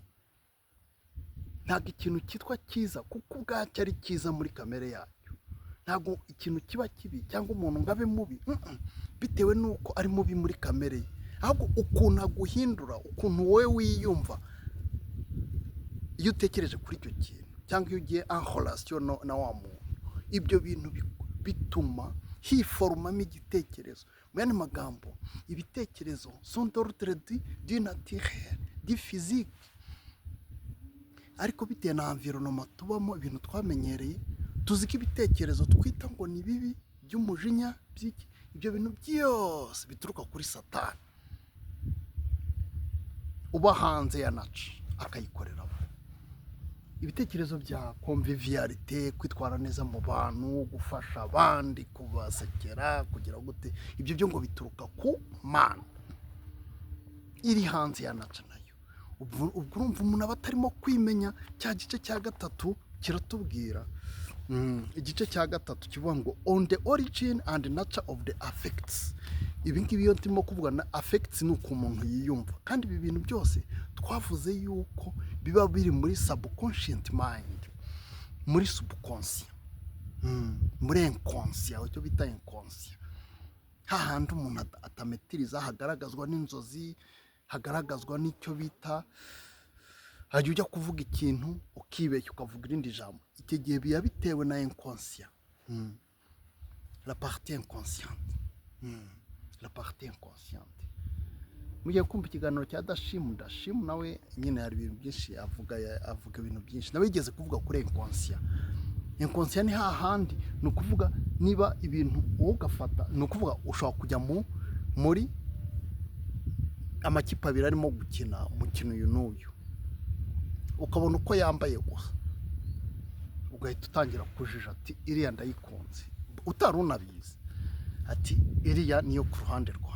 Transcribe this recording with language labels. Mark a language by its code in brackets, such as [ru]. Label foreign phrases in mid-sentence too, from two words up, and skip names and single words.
[rw] Ntabwo ikintu cyitwa cyiza kuko ubwacyo ari cyiza muri kamere yacyo. Ntabwo ikintu kiba kibi cyangwa umuntu ngo abe mubi bitewe n'uko ari mubi muri kamere ye, ahubwo ukuntu aguhindura, ukuntu wowe wiyumva iyo utekereje kuri icyo kintu, cyangwa iyo ugiye [fr] en relation [rw] na wa muntu. Ibyo bintu bituma hiforumamo igitekerezo. Mu yandi magambo, ibitekerezo [fr] sont d'ordre du naturel, du physique, [rw] ariko bitewe na environnement tubamo, ibintu twamenyereye, tuzi ko ibitekerezo twita ngo ni bibi, by'umujinya, ibyo bintu byose bituruka kuri Satani uba hanze ya nature akayikorera. Ibitekerezo bya conviviality, kwitwara neza mu bantu, gufasha abandi, kubasekera, kugira gute, ibyo byo ngo bituruka ku Mana iri hanze ya nature nayo. Ubwo urumva umuntu aba atarimo kwimenya. Cya gice cya gatatu kiratubwira, igice cya gatatu kivuga ngo [en] on the origin and nature of the affects. [rw] Ibi ngibi iyo ndimo kuvuga na affects ni uko umuntu yiyumva, kandi ibi bintu byose twavuze yuko biba biri muri [en] subconscious mind, [rw] muri subconscious, muri inconscient, icyo bita inconscient. Hahandi umuntu atametiriza, hagaragazwa n'inzozi, hagaragazwa n'icyo bita, hajya ujya kuvuga ikintu ukibeshya ukavuga irindi jambo. Icyo gihe biba bitewe na inconscient, [fr] la partie inconsciente, la partie inconsciente. [rw] Mugiye kumva ikiganiro cya Dashimu nawe nyine hari ibintu byinshi avuga ibintu byinshi. Nawe yigeze kuvuga kuri inconscient. Inconscient ni hahandi, ni ukuvuga niba ibintu wowe ugafata, ni ukuvuga ushobora kujya muri amakipe abiri arimo gukina umukino uyu n'uyu, ukabona uko yambaye gusa, ugahita utangira kujija ati iriya ndayikunze, utari unabizi, ati iriya niyo ku ruhande rwanjye.